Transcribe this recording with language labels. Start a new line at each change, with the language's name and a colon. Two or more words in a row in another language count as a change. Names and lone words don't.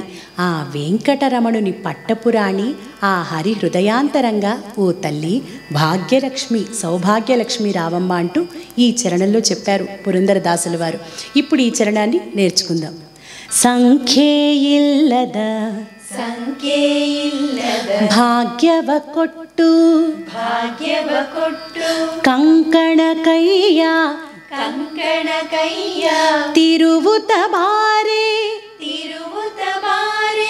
Telugu: ఆ వెంకటరమణుని పట్టపురాణి, ఆ హరి హృదయాంతరంగా ఓ తల్లి భాగ్యలక్ష్మి సౌభాగ్యలక్ష్మి రావమ్మ అంటూ ఈ చరణంలో చెప్పారు పురందరదాసుల వారు. ఇప్పుడు ఈ చరణాన్ని నేర్చుకుందాం.
Kannada: ಸಂಖ್ಯೆ ಇಲ್ಲದ ಸಂಖ್ಯೆ ಇಲ್ಲದ ಭಾಗ್ಯವ ಕೊಟ್ಟು ಭಾಗ್ಯವ ಕೊಟ್ಟು ಕಂಕಣ ಕೈಯ ಕಂಕಣ ಕೈಯ ತಿರುವುತ ಬಾರೆ ತಿರುವುತ ಬಾರೆ.